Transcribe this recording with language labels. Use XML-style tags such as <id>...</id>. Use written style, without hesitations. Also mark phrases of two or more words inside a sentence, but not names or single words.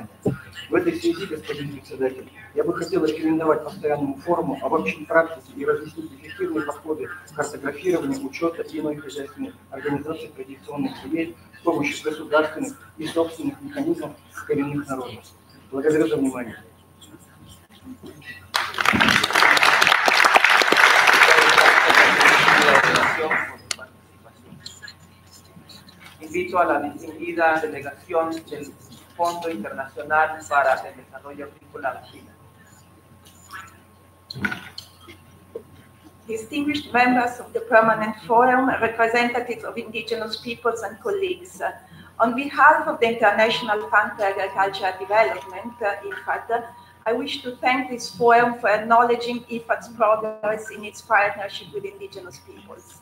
<ru>В этой связи, господин председатель, я бы хотел рекомендовать постоянному форуму обобщить практики и разъяснить эффективные подходы картографирования, учета и иной хозяйственной организации традиционных земель с помощью государственных и собственных механизмов коренных народов. Благодарю за внимание.</ru> <es>Invito a la distinguida delegación del Fondo Internacional para el Desarrollo Agrícola de Chile.</es> <en>Distinguished members of the Permanent Forum, representatives of indigenous peoples and colleagues. On behalf of the International Fund for Agricultural Development, IFAD, I wish to thank this forum for acknowledging IFAD's progress in its partnership with indigenous peoples.</en>